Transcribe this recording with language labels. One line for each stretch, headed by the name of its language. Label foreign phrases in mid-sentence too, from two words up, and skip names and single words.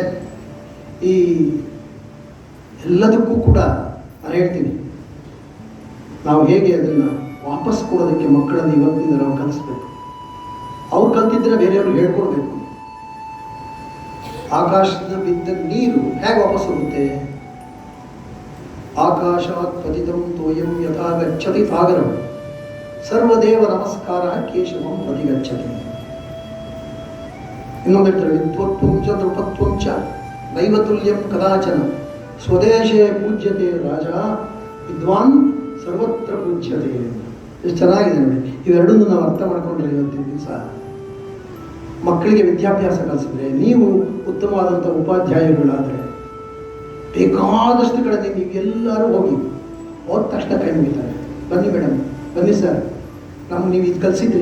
Kannada: ಈ ಎಲ್ಲದಕ್ಕೂ ಕೂಡ ನಾನು ಹೇಳ್ತೀನಿ, ನಾವು ಹೇಗೆ ಅದನ್ನು ವಾಪಸ್ ಕೊಡೋದಕ್ಕೆ ಮಕ್ಕಳನ್ನು ಇವತ್ತಿನಿಂದ ನಾವು ಕಲಿಸ್ಬೇಕು. ಅವ್ರು ಕಲ್ತಿದ್ರೆ ಬೇರೆಯವ್ರಿಗೆ ಹೇಳ್ಕೊಡ್ಬೇಕು. ಆಕಾಶದ ಬಿದ್ದ ನೀರು ಹೇಗೆ ವಾಪಸ್ ಹೋಗುತ್ತೆ?
Sanskrit: ಆಕಾಶಾತ್ ಪತಿತಂ ತೋಯಂ ಯಥಾ ಗಚ್ಚತಿ ಸಾಗರಂ ಸರ್ವದೇವ ನಮಸ್ಕಾರ ಕೇಶವಂ ಪ್ರತಿಗಚ್ಚತಿ.
Kannada: ಇನ್ನೊಂದು ಹೇಳ್ತಾರೆ,
Sanskrit: ವಿದ್ವತ್ವಂ ಚ ನೃಪತ್ವಂ ಚ ನೈವತುಲ್ಯಂ ಕದಾಚನ ಸ್ವದೇಶೇ ಪೂಜ್ಯತೆ ರಾಜ ವಿದ್ವಾನ್ ಸರ್ವತ್ರ ಪೂಜ್ಯತೆ.
Kannada: ಎಷ್ಟು ಚೆನ್ನಾಗಿದೆ ನೋಡಿ. ಇವೆರಡನ್ನು ನಾವು ಅರ್ಥ ಮಾಡ್ಕೊಂಡ್ರೆ ಇವತ್ತಿನ ದಿವಸ ಮಕ್ಕಳಿಗೆ ವಿದ್ಯಾಭ್ಯಾಸ ಕಲಿಸಿದ್ರೆ, ನೀವು ಉತ್ತಮವಾದಂಥ ಉಪಾಧ್ಯಾಯರುಗಳಾದರೆ ಬೇಕಾದಷ್ಟು ಕಡೆ ನೀವು ಎಲ್ಲರೂ ಹೋಗಿ ಹೋದ ತಕ್ಷಣ ಕೈ ಮುಗಿತಾರೆ. ಬನ್ನಿ ಮೇಡಮ್, ಬನ್ನಿ ಸರ್, ನಮ್ಗೆ ನೀವು ಇದು ಕಲಿಸಿದ್ರಿ.